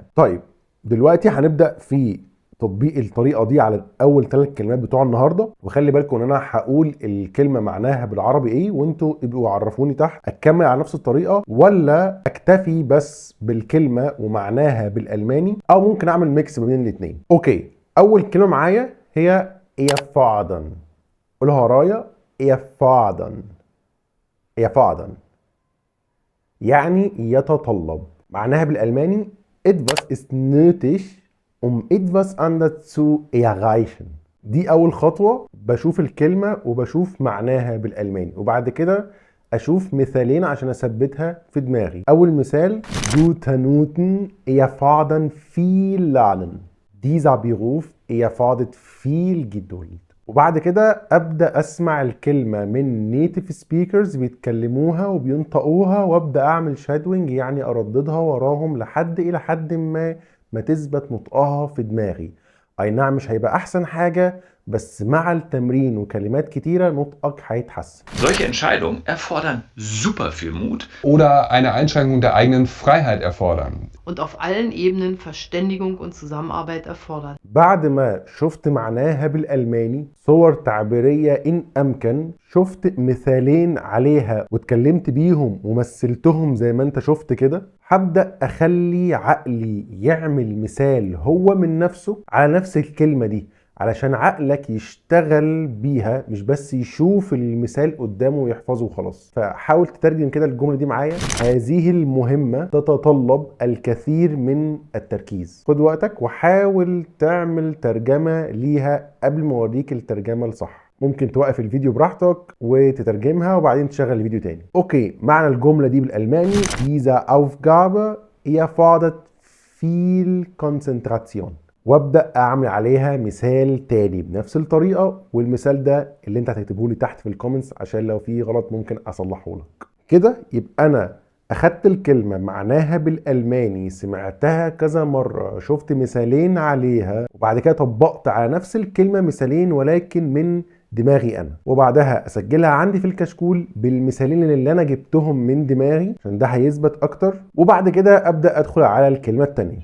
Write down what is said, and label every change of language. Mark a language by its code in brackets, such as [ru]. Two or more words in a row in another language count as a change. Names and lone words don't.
[ar] طيب دلوقتي هنبدا في تطبيق الطريقه دي على اول 3 كلمات بتوع النهارده، وخلي بالكم ان انا هقول الكلمه معناها بالعربي ايه وانتوا ابقوا عرفوني تحت اكمل على نفس الطريقه ولا اكتفي بس بالكلمه ومعناها بالالماني، او ممكن اعمل ميكس ما بين الاثنين. اوكي، اول كلمه معايا هي erfordern. قولها ورايا: [de] erfordern. erfordern [ar] يعني يتطلب. معناها بالالماني [de] etwas ist nötig etwas anderes zu erreichen. [ar] دي أول خطوة، بشوف الكلمة وبشوف معناها بالألماني، وبعد كده أشوف مثالين عشان أثبتها في دماغي. أول مثال: [de] Gute Noten erfordern viel Lernen. Dieser Beruf erfordert viel Geduld. [ar] وبعد كده أبدأ أسمع الكلمة من [en] native speakers [ar] بيتكلموها وبينطقوها، وأبدأ أعمل shadowing، يعني أرددها وراهم إلى حد ما تثبت نطقها في دماغي. أي نعم مش هيبقى أحسن حاجة، بس مع التمرين وكلمات كتيرة نطقك هيتحسن. [de] Solche Entscheidungen erfordern super viel Mut. Oder eine Einschränkung der eigenen Freiheit erfordern. Und auf allen Ebenen Verständigung und Zusammenarbeit erfordern. [ar] بعد ما شفت معناها بالألماني، صور تعبيرية إن أمكن، شفت مثالين عليها واتكلمت بيهم ومثلتهم زي ما انت شفت كده، هبدأ أخلي عقلي يعمل مثال هو من نفسه على نفس الكلمة دي، علشان عقلك يشتغل بيها مش بس يشوف المثال قدامه ويحفظه وخلاص. فحاول تترجم كده الجملة دي معايا. هذه المهمة تتطلب الكثير من التركيز. خد وقتك وحاول تعمل ترجمة ليها قبل ما اوريك الترجمة الصح. ممكن توقف الفيديو براحتك وتترجمها وبعدين تشغل الفيديو تاني. اوكي، معنى الجملة دي بالألماني: [de] Diese Aufgabe erfordert viel Konzentration. [ar] وابدا اعمل عليها مثال تاني بنفس الطريقه، والمثال ده اللي انت هتكتبه لي تحت في الكومنتس عشان لو في غلط ممكن اصلحه لك. كده يبقى انا اخدت الكلمه معناها بالالماني، سمعتها كذا مره، شفت مثالين عليها، وبعد كده طبقت على نفس الكلمه مثالين ولكن من دماغي انا، وبعدها اسجلها عندي في الكشكول بالمثالين اللي انا جبتهم من دماغي عشان ده هيثبت اكتر، وبعد كده ابدا ادخل على الكلمه الثانيه.